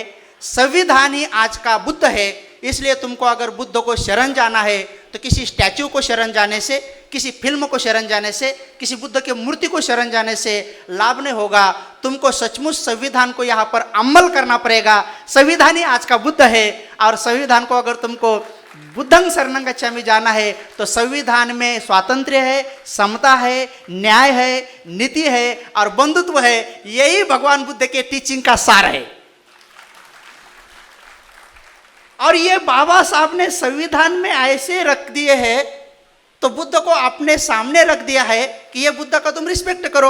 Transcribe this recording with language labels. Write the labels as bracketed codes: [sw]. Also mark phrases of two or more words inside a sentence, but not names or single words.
[hi] संविधान ही आज का बुद्ध है। इसलिए तुमको अगर बुद्ध को शरण जाना है तो किसी स्टैच्यू को शरण जाने से, किसी फिल्म को शरण जाने से, किसी बुद्ध के मूर्ति को शरण जाने से लाभ नहीं होगा। तुमको सचमुच संविधान को यहाँ पर अमल करना पड़ेगा। संविधान ही आज का बुद्ध है, और संविधान को अगर तुमको [pi] बुद्धं शरणं गच्छामि [hi] जाना है तो संविधान में स्वातंत्र्य है, समता है, न्याय है, नीति है और बंधुत्व है। यही भगवान बुद्ध के टीचिंग का सार है। और ये बाबा साहब ने संविधान में ऐसे रख दिए हैं, तो बुद्ध को अपने सामने रख दिया है कि ये बुद्ध का तुम रिस्पेक्ट करो।